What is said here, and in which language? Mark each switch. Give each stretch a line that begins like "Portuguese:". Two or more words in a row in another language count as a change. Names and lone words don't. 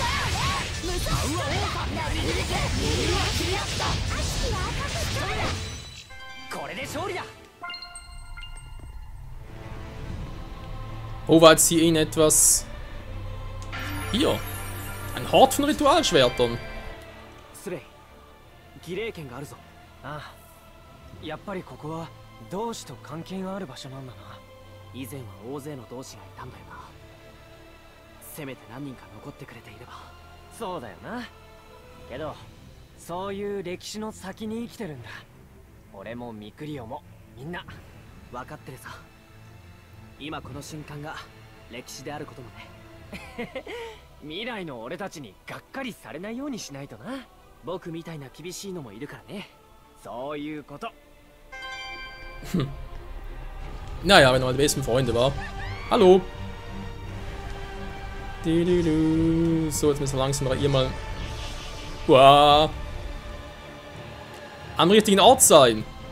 German: Oh, war jetzt hier in etwas... Hier. Ein Hort von Ritualschwertern.
Japanese: やっぱりここは同志と関係がある場所なんだな。以前は大勢の同志がいたんだよな。せめて何人か残ってくれていれば。そうだよな。けどそういう歴史の先に生きてるんだ。俺もミクリオもみんな分かってるさ。今この瞬間が歴史であることもね。未来の俺たちにがっかりされないようにしないとな。僕みたいな厳しいのもいるからね。そういうこと。
German: Naja, wenn er meine besten Freunde war. Hallo. So, jetzt müssen wir langsam hier mal am richtigen Ort sein.